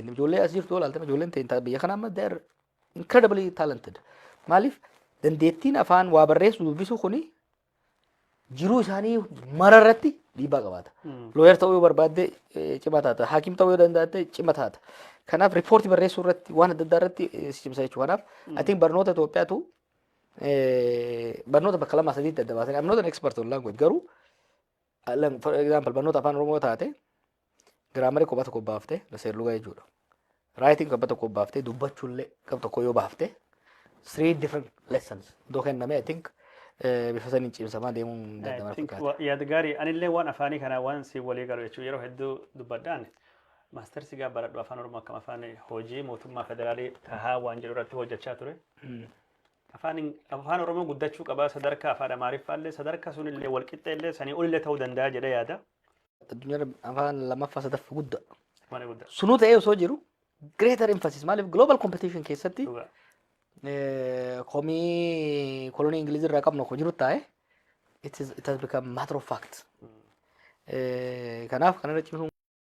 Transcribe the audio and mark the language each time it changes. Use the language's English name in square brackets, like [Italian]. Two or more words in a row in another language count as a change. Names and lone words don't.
[Oromo] ijoollee as jirtu olaaltame ijoolleen ta'in biyya kanaa amma [English] they're incredibly talented. [Oromo] Maaliif dandeettiin afaan waa barreessu dubbisuu kuni jiruu isaanii mararratti dhiibbaa qabaata. Looyer ta'uu yoo barbaadde cimaa taata. Haakim ta'uu yoo danda'atte cima taata. Kanaaf riippoortii barreessuu irratti waan adda addaa irratti si cimsa jechuudha. Kanaaf ati barnoota Itoophiyaatu barnoota bakka lama sadiitti adda baasanii [English] I'm not an expert on language [Oromo] garuu [English] for example [Oromo] barnoota afaan Oromoo taate giraamarii kophaa tokko baaftee seerluga jechuudha. Writing kophaa tokko baaftee dubbachuullee kophaa tokko yoo baaftee [English] 3 different lessons [Oromo] doo kenname [English] I think [Oromo] bifa saniin cimsamaa deemuun danda'ama fakkaata. Yaada gaarii anillee waan afaanii kana waan si walii galu jechuudha yeroo hedduu dubbadhaan maastersi gaa baradhu afaan Oromoo akkam afaan hojii mootummaa federaalii tahaa waan jedhu irratti hojjechaa ture. Afaan Oromoo guddachuu qaba sadarkaa afaan Amaariffaallee sadarkaa sunillee walqixxeellee sanii olillee ta'uu danda'a jedhee yaada. Addunyaa afaan lamaffaa sadaffaa guddaa. Sunuu ta'ee osoo jiru [English] greater emphasis [Oromo] maaliif [English] global competition [Oromo] keessatti komii kolonii Ingilizii irraa qabnu akka jiru taa'e [English] it has become matter of fact. [Oromo] Kanaaf kana irra cimsuun